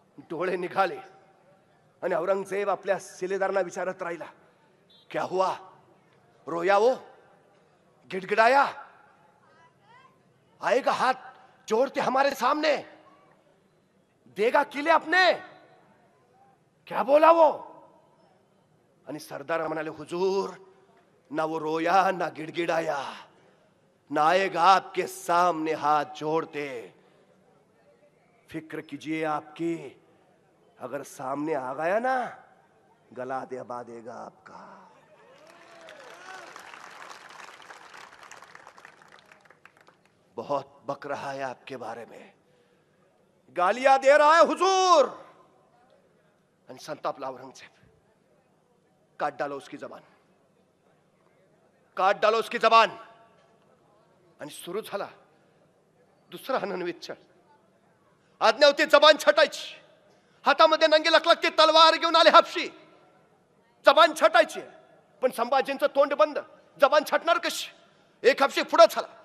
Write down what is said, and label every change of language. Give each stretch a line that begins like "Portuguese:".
Marathi: डोळे निघाले आणि औरंगजेब आपल्या शिलेदारांना विचारत राहिला,
Hindi: क्या हुआ, रोया वो, गिड़गिड़ाया, आएगा हाथ जोड़ते हमारे सामने, देगा किले अपने, क्या बोला वो.
Marathi: आणि सरदार म्हणाले,
Hindi: हुजूर ना वो रोया ना गिड़गिड़ाया, ना आएगा आपके सामने हाथ जोड़ते. फिक्र कीजिए आपकी, अगर सामने आ गया ना गला दबा देगा आपका. बहुत बक रहा है आपके बारे में, गालियां दे रहा है हुजूर.
Marathi: आणि संतापला
Hindi: औरंगजेब. काट डालो उसकी जबान, काट डालो उसकी जबान.
Marathi: आणि सुरू झाला दुसरा हननवित छळ. आज्ञा होती जबान छटायची. हातामध्ये नंगी लखलखती तलवार घेऊन आले हापशी. जबान छटायची, पण संभाजींचं तोंड बंद. जबान छटणार कशी? एक हापशी पुढे झाला.